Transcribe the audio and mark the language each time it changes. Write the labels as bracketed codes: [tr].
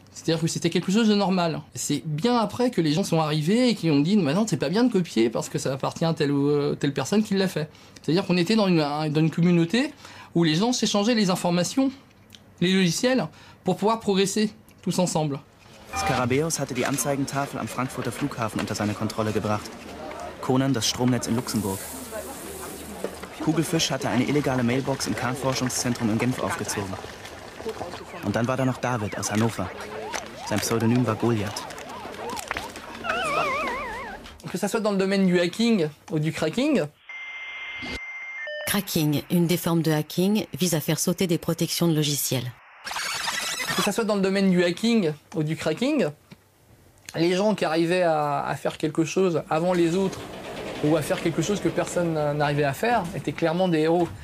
[fr] C'est-à-dire que c'était quelque chose de normal. C'est bien après que les gens sont arrivés et qui ont dit « Maintenant, c'est pas bien de copier parce que ça appartient à telle ou telle personne qui l'a fait. » C'est-à-dire qu'on était dans une communauté où les gens s'échangeaient les informations, les logiciels, pour pouvoir progresser tous ensemble. [de] Skarabäus hatte die Anzeigentafel am Frankfurter Flughafen unter seine Kontrolle gebracht. Conan das Stromnetz in Luxemburg. Kugelfisch hatte eine illegale Mailbox im Kernforschungszentrum in Genf aufgezogen. Und dann war da noch David aus Hannover. Sein Pseudonym war Goliath. [fr] Que ça soit dans le domaine du hacking ou du cracking. Cracking, une des formes de hacking, vise à faire sauter des protections de logiciels. Que ça soit dans le domaine du hacking ou du cracking, les gens qui arrivaient à faire quelque chose avant les autres ou à faire quelque chose que personne n'arrivait à faire étaient clairement des héros.